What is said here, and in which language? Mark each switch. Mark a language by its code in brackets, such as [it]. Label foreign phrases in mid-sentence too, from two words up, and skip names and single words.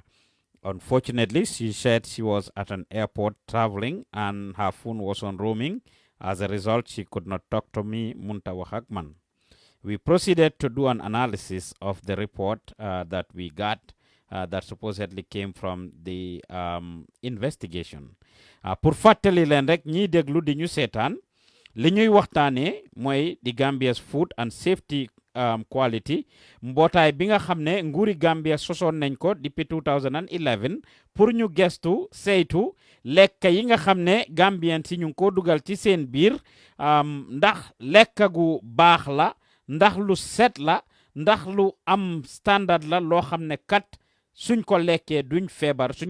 [en] Unfortunately, she said she was at an airport traveling and her phone was on roaming. As a result, she could not talk to me, Muntawa Hakman. We proceeded to do an analysis of the report that we got that supposedly came from the investigation. [wo] Pour fàttali leen rek ñiy déglu di ñu seetaan li ñuy waxtaanee mooy di Gambia's Food and Safety Quality mbootaay bi nga xam ne nguuri Gambia sosoon nañ ko depuis 2011 pour ñu gestu saytu lekk yi nga xam ne Gambian si ñu ngi ko dugal ci seen biir ndax lekk gu baax la ndax lu set la ndax lu am standard la loo xam ne kat suñ ko lekkee duñ feebar suñ